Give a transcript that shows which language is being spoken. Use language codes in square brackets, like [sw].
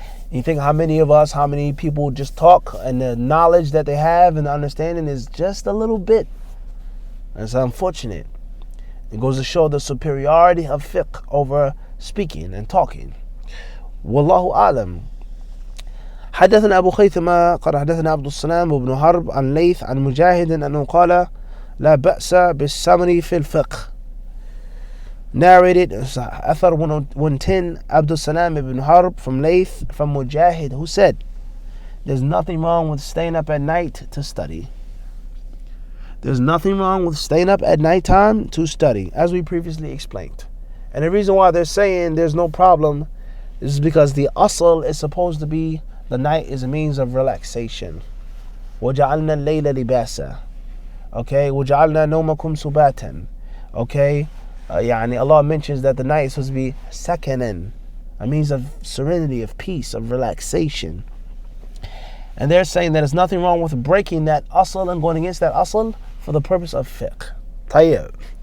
[en] You think how many people just talk, and the knowledge that they have and the understanding is just a little bit. It's unfortunate. It goes to show the superiority of fiqh over speaking and talking. Wallahu a'lam. [ar] حدثنا أبو خيثمة قال حدثنا عبد السلام وابن حرب عن ليث عن مجاهد أنه قال لا بأس بالسمر في الفقه. [en] Narrated Athar 110, Abdul Salam ibn Harb from Layth from Mujahid, who said, there's nothing wrong with staying up at night to study. There's nothing wrong with staying up at nighttime to study, as we previously explained. And the reason why they're saying there's no problem is because the asl is supposed to be the night is a means of relaxation. [ar] وَجَعَلْنَا اللَّيْلَ لِبَاسًا. Okay, وَجَعَلْنَا نَوْمَكُمْ سُبَاتًا. [en] Okay, Allah mentions that the night is supposed to be sakanan, a means of serenity, of peace, of relaxation. And they're saying that there's nothing wrong with breaking that asl and going against that asl for the purpose of fiqh. Tayyib.